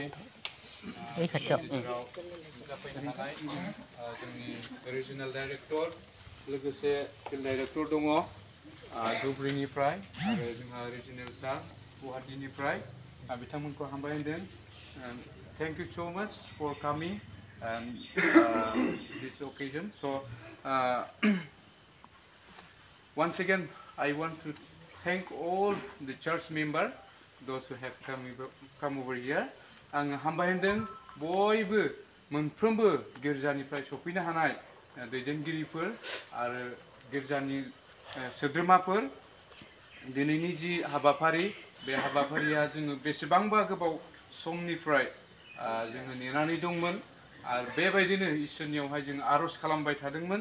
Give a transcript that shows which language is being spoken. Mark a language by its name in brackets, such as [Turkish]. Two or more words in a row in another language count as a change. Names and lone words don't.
[Bodo] गेजेराव जाफैनो हानाय जोंनि रिजनेल डाइरेक्टर लोगोसे फिल्ड डाइरेक्टर दङ धुबुरीनिफ्राय आरो जोंहा रिजनेल सार गुवाहाटीनिफ्राय बिथांमोनखौ हामबायहोदों [English] thank you so much for coming and this occasion. So once again I want to thank all the church members, those who have come over here. [Bodo] आं हामबायहोदों बयबो मोनफ्रोमबो गिर्जानिफ्राय सफैनो हानाय दैदेनगिरिफोर आरो गिर्जानि सोद्रोमाफोर दिनैनि जि हाबाफारि बे हाबाफारिया जोङो बेसेबांबा गोबाव समनिफ्राय जोङो नेनानै दंमोन आरो बेबायदिनो इसोरनियावहाय जों आरज खालामबाय थादोंमोन